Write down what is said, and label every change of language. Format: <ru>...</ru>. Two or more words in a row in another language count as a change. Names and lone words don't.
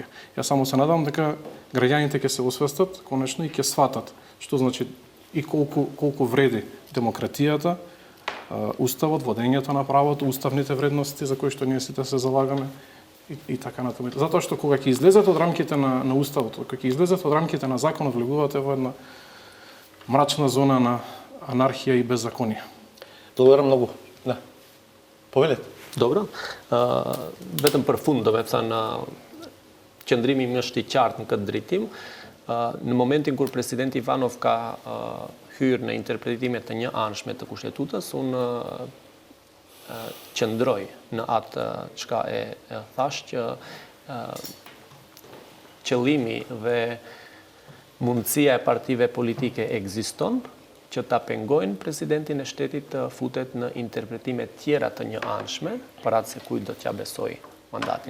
<mk>Јас само се надам дека граѓаните ќе се освестат конечно и ќе сватат што значи и колку вреди демократијата, уставот, водењето на правото, уставните вредности за кои што ние сите се залагаме и така натаму. Затоа што кога ќе излезат од рамките на уставот, кога ќе излезат од рамките на законот, влегувате во една мрачна зона на анархија и беззаконие. Благодарам многу. Да. Повелете. Dobro.</mk> <sq>Vetëm për fund do me thënë qëndrimi më është i qartë në këtë drejtim. Në momentin kur presidenti Ivanov ka hyrë në interpretimet të një anshme të kushtetutës, unë qëndroj në atë çka e thash që qëllimi dhe mundësia e partive politike ekziston, që ta pengojnë presidentin e shtetit të futet në interpretime tjera të një anshme, për atë se kujt do t'ja besoj mandatin.</sq>